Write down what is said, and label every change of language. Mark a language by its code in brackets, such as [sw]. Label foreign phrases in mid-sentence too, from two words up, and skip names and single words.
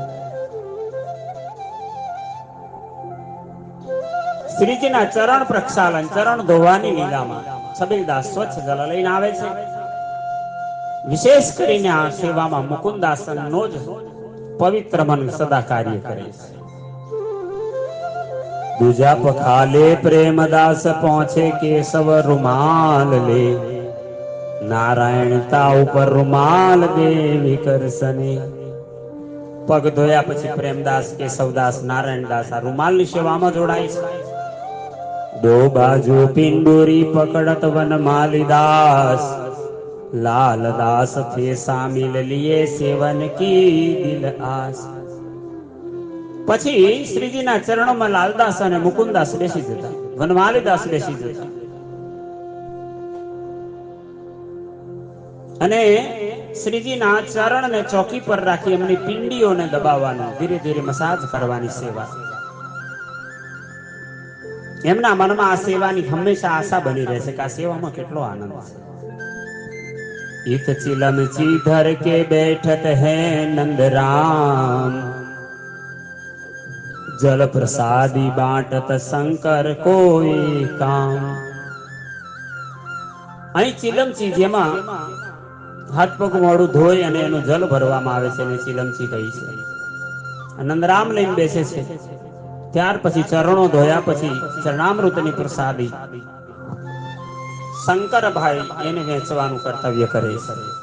[gu] શ્રીજીના ચરણ પ્રક્ષાલન, ચરણ ધોવાની લીલામાં છબીલદાસ સ્વચ્છ જલ લઈને આવે છે. વિશેષ કરીને આ સેવામાં મુકુંદાસનનો જ પવિત્ર મન સદા કાર્ય કરે છે. [bra] दूजा पखाले प्रेमदास पहुंचे केशव रुमाल ले, नारायणता ઉપર रुमाल दे विकर्षणे. [gu] પગ ધોયા પછી પ્રેમદાસ કેશવદાસ નારાયણદાસ આ રૂમાલની સેવામાં જોડાય છે. [bra] दो बाजू पिंडूरी पकड़त वनमालीदास, लालदास थे शामिल लिए सेवन की दिल आस. [gu] પછી શ્રીજીના ચરણોમાં લાલદાસ અને મુકુંદાસ બેસી જતા, વનમાલીદાસ બેસી જતા અને શ્રીજીના ચરણને ચોકી પર રાખી એમની પિંડીઓને દબાવવાની, ધીરે ધીરે મસાજ કરવાની સેવા. એમના મનમાં આ સેવાની હંમેશા આશા બની રહેશે કે આ સેવામાં કેટલો આનંદ છે. [bra] इत चिलम चीधर के बैठत है नंद राम, जल प्रसादी बांटत शंकर कोई काम. [gu] અહીં ચિલમચી જેમાં હાથ પગ મોડું ધોઈ અને એનું જલ ભરવામાં આવે છે એને ચિલમચી કહી છે. નંદરામ લઈને બેસે છે. ત્યાર પછી ચરણો ધોયા પછી ચરણામૃતની પ્રસાદી શંકરભાઈ એને વેચવાનું કર્તવ્ય કરે છે.